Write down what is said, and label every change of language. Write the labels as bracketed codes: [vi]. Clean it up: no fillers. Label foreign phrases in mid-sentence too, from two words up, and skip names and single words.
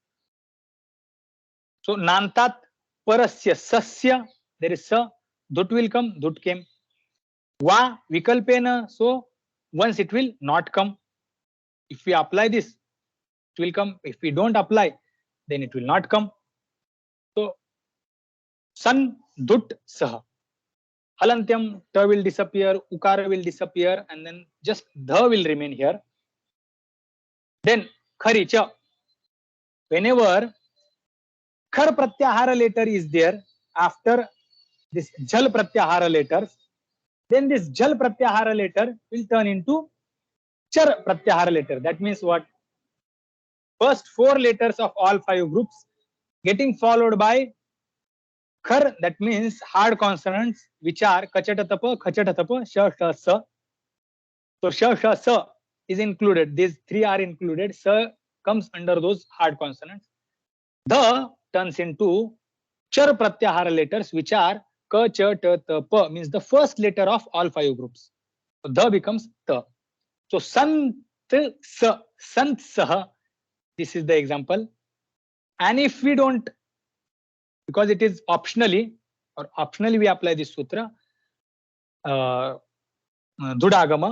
[sa] So nantat parasya sasya, [en] there is sa, dhut will come, dhut came. [sa] Va vikalpena, [en] so once it will not come. If we apply this, it will come. If we don't apply, then it will not come. [sa] So san dhut saha. [en] Halantyam, ta will disappear, ukara will disappear, and then just dha will remain here. [sa] Then khari cha. [en] Whenever [sa] khar pratyahara [en] letter is there after this [sa] jal pratyahara [en] letters, then this [sa] jal pratyahara [en] letter will turn into [sa] char pratyahara [en] letter. That means what? First 4 letters of all 5 groups getting followed by khar, that means hard consonants, which are kachatatapa, sha, sha, sa. So sha, sha, sa is included. These 3 are included. Sa comes under those hard consonants. The turns into char pratyahara letters, which are ka, cha, ta, ta, pa, means the first letter of all 5 groups. So the becomes ta. So [sa] sant sa, sant saha, [en] this is the example. And if we don't, because it is optionally we apply this sutra, dhudagama.